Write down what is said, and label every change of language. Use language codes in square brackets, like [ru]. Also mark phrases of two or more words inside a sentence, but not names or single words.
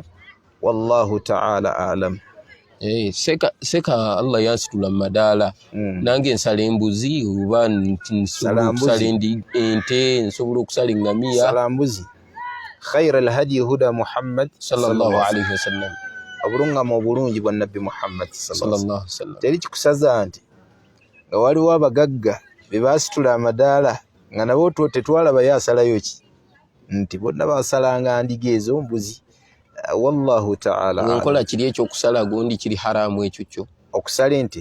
[ar] والله تعالى أعلم. [lg] Seka Allah yansitula madaala nange nsala embuzi oba nsobola okusala ente nsobola okusala engamiya. Sala mbuzi. [ar] خير الهدي هدي محمد صلى الله عليه وسلم. [lg] Obulungamu obulungi bwa nabbi Muhammad [ar] صلى الله عليه وسلم. [lg] Teri kikusaza nti nga waliwo abagagga be baasitula amadaala nga nabo tetwalaba yasalayo ki nti bonna basalanga ndiga ezo mbuzi. [ar] والله تعالى [lg] nkola kiri ekyokusala gondi kiri haramu ekyo kyo okusala ente